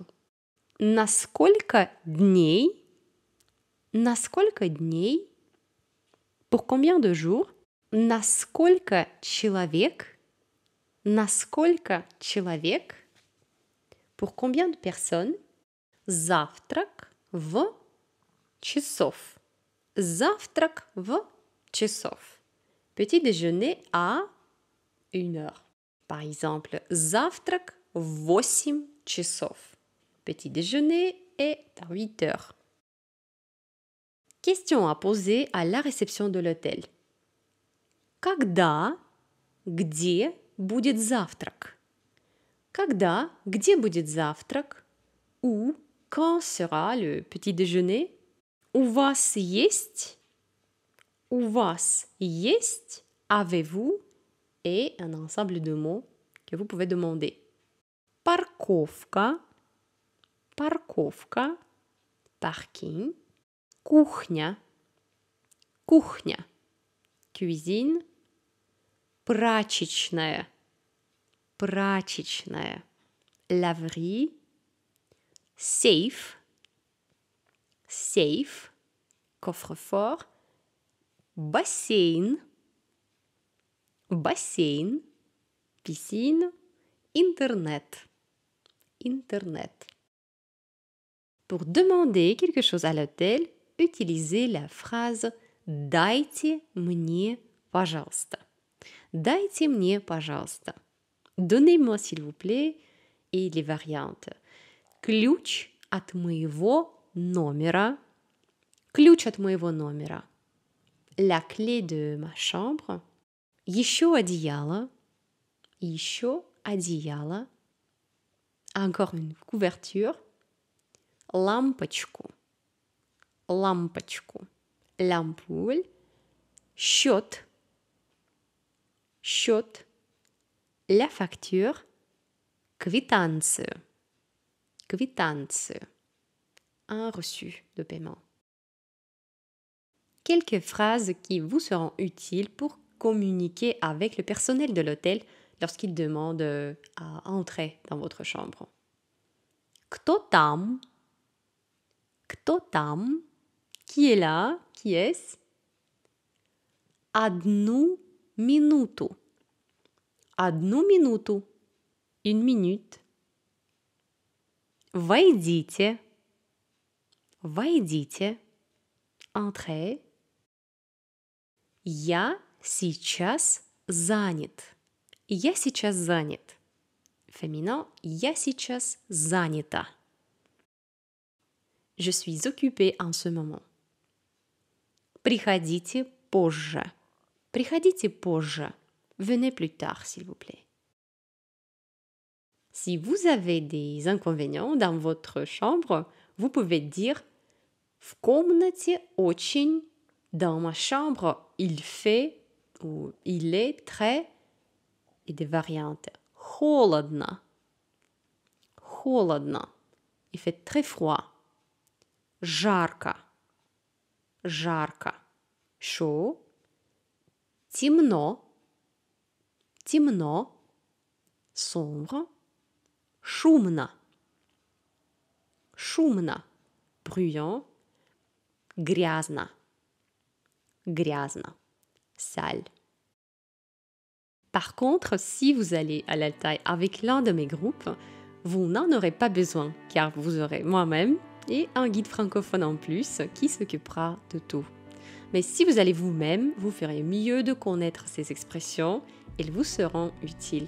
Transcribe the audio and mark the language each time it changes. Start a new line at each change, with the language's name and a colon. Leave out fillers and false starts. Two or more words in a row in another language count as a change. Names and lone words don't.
Russian: На сколько дней? На сколько дней?
French: Pour combien de jours?
Russian: На сколько человек? На сколько человек?
French: Pour combien de personnes?
Russian: Завтрак в часов. Завтрак в часов.
French: Petit déjeuner à 1 heure. Par exemple,
Russian: завтрак в 8 часов.
French: Petit déjeuner est à 8 heures. Question à poser à la réception de l'hôtel.
Russian: Когда, где будет завтрак? Когда, где будет завтрак?
French: Où, quand sera le petit déjeuner?
Russian: У вас есть? У вас есть?
French: Avez-vous? Et un ensemble de mots que vous pouvez demander.
Russian: Парковка, парковка, parking. Кухня, кухня, cuisine. Прачечная, прачечная,
French: laverie.
English: Safe, safe, coffre-fort.
Russian: Бассейн, бассейн,
French: piscine.
Russian: Internet, internet.
French: Pour demander quelque chose à l'hôtel, utilisez la phrase
Russian: «Дайте мне, пожалуйста». «Дайте мне, пожалуйста».
French: Donnez-moi, s'il vous plaît, et les variantes.
Russian: Ключ от моего номера. Ключ от моего номера.
French: La clé de ma chambre.
Russian: Еще одеяло. Еще одеяло.
French: Encore une couverture.
Russian: Лампочку. Лампочку. L'ampoule. Счет. Счет.
French: La facture.
Russian: Квитанцию. Квитанцию.
French: Un reçu de paiement. Quelques phrases qui vous seront utiles pour communiquer avec le personnel de l'hôtel lorsqu'il demande à entrer dans votre chambre.
Russian: Кто там? Кто там?
French: Qui est là? Qui est-ce?
Russian: Одну минуту. Одну минуту. 1 minute. Войдите. Войдите. Entrez. Я сейчас занят. Я сейчас занят. Féminin. Я сейчас занята.
French: Je suis occupée en ce moment.
Russian: Приходите позже. Приходите позже.
French: Venez plus tard, s'il vous plaît. Si vous avez des inconvénients dans votre chambre, vous pouvez dire
Russian: в комнате очень.
French: Dans ma chambre, il fait ou il est très. Et des variantes.
Russian: Холодно. Холодно.
French: Il fait très froid.
Russian: Жарко. Жарко.
French: Chaud. Темно.
Russian: Темно. Sombre. Шумно. Шумно.
French: Bruyant. Грязно.
Russian: Грязно.
French: Sale. Par contre, si vous allez à l'Altaï avec l'un de mes groupes, vous n'en aurez pas besoin car vous aurez moi-même et un guide francophone en plus qui s'occupera de tout. Mais si vous allez vous-même, vous ferez mieux de connaître ces expressions, elles vous seront utiles.